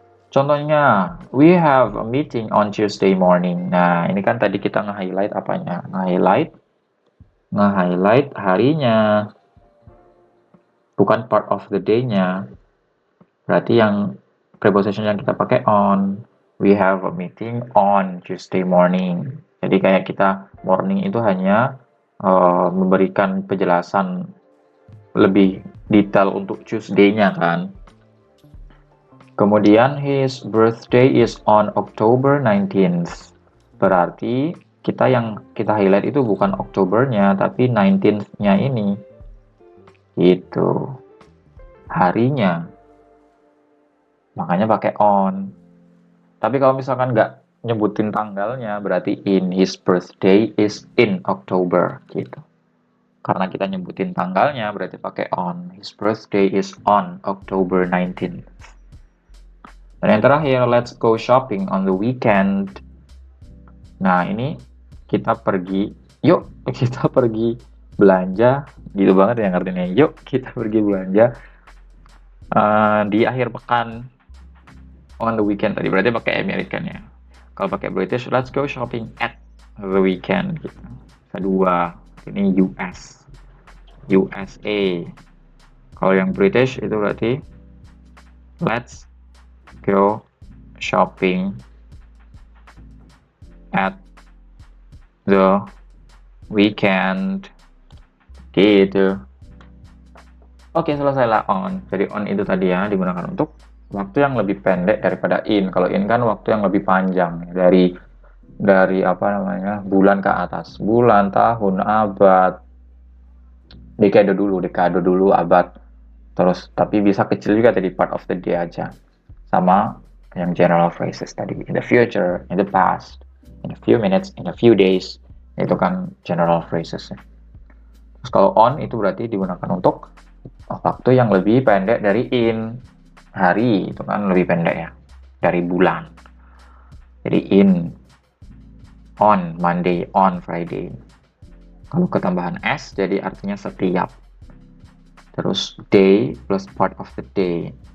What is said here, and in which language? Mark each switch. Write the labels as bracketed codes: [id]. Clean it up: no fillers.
[id] Contohnya, [en] we have a meeting on Tuesday morning. [id] Nah, ini kan tadi kita nge-highlight apanya? Nge-highlight harinya, bukan [en] part of the day- [id] nya. Berarti yang preposition yang kita pakai on. [en] We have a meeting on Tuesday morning. [id] Jadi kayak kita morning itu hanya memberikan penjelasan lebih detail untuk Tuesday-nya kan. Kemudian [en] his birthday is on October 19th. [id] Berarti yang kita highlight itu bukan Oktobernya, tapi 19th-nya ini. Gitu. Harinya. Makanya pakai on. Tapi kalau misalkan nggak nyebutin tanggalnya, berarti in. [en] His birthday is in October. [id] Gitu. Karena kita nyebutin tanggalnya, berarti pakai on. [en] His birthday is on October 19th. [id] Dan yang terakhir, [en] let's go shopping on the weekend. [id] Nah, ini kita pergi, yuk kita pergi belanja, gitu banget ya artinya. Yuk kita pergi belanja di akhir pekan [en] on the weekend [id] tadi, berarti pakai American ya. Kalau pakai British, [en] let's go shopping at the weekend. [id] Gitu. Kedua, ini US, USA. Kalau yang British itu berarti [en] let's go shopping at the weekend [id] gitu. Oke, selesai lah on. Jadi on itu tadi ya digunakan untuk waktu yang lebih pendek daripada in. Kalau in kan waktu yang lebih panjang dari apa namanya bulan ke atas, bulan, tahun, abad, dekade dulu, abad. Terus tapi bisa kecil juga tadi [en] part of the day [id] aja. Sama yang general phrases tadi, [en] in the future, in the past, in a few minutes, in a few days, [id] itu kan [en] general phrases. [id] Terus kalau on itu berarti digunakan untuk waktu yang lebih pendek dari in. Hari itu kan lebih pendek ya dari bulan. Jadi [en] in, on Monday, on Friday. [id] Kalau ketambahan s jadi artinya setiap. Terus day plus part of the day.